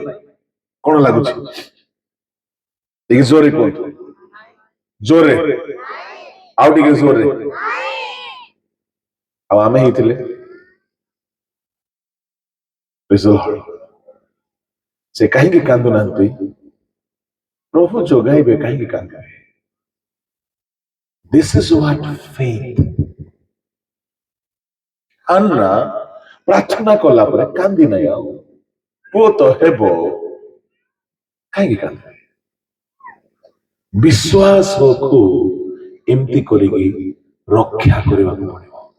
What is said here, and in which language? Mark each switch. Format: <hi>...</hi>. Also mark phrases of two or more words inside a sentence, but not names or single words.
<or>କଣ ଲାଗୁଛି? ଟିକେ ଜୋରେ କୁହନ୍ତୁ, ଜୋରେ, ଆଉ ଟିକେ ଜୋରେ। ଆଉ ଆମେ ହେଇଥିଲେ ସେ କାହିଁକି କାନ୍ଦୁନାହାନ୍ତି? ପ୍ରଭୁ ଯୋଗାଇବେ, କାହିଁକି କାନ୍ଦିବେ?</or> <en>This is what faith.</en> <or>ହାନ୍ନା ପ୍ରାର୍ଥନା କଲା ପରେ କାନ୍ଦି ନାହିଁ, ଆଉ ପୁଅ ତ ହେବ, କାହିଁକି କାନ୍ଦିବେ? ବିଶ୍ୱାସକୁ ଏମିତି କରିକି ରକ୍ଷା କରିବାକୁ ପଡିବ।</or>